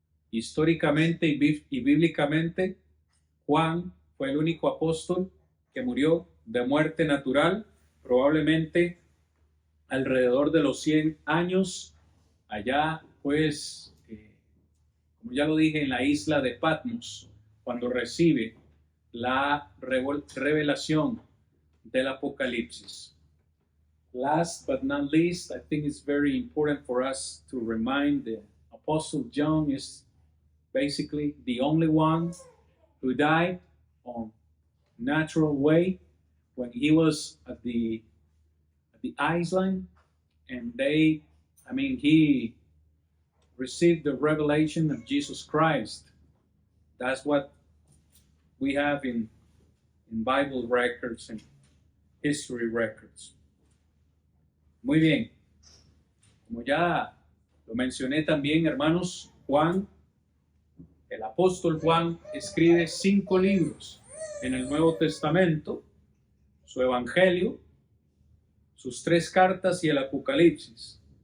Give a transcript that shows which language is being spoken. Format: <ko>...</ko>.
<es>Históricamente y bíblicamente, Juan fue el único apóstol que murió de muerte natural, probablemente alrededor de los 100 años, allá pues, como ya lo dije, en la isla de Patmos, cuando recibe la revelación del Apocalipsis.</es> <en>Last but not least, I think it's very important for us to remind the Apostle John is basically the only one who died on natural way when he was at the island, and he received the revelation of Jesus Christ. That's what we have in Bible records and history records.</en> <es>Muy bien. Como ya lo mencioné también, hermanos, Juan, el apóstol Juan, escribe 5 libros en el Nuevo Testamento, su Evangelio, sus 3 cartas y el Apocalipsis.</es>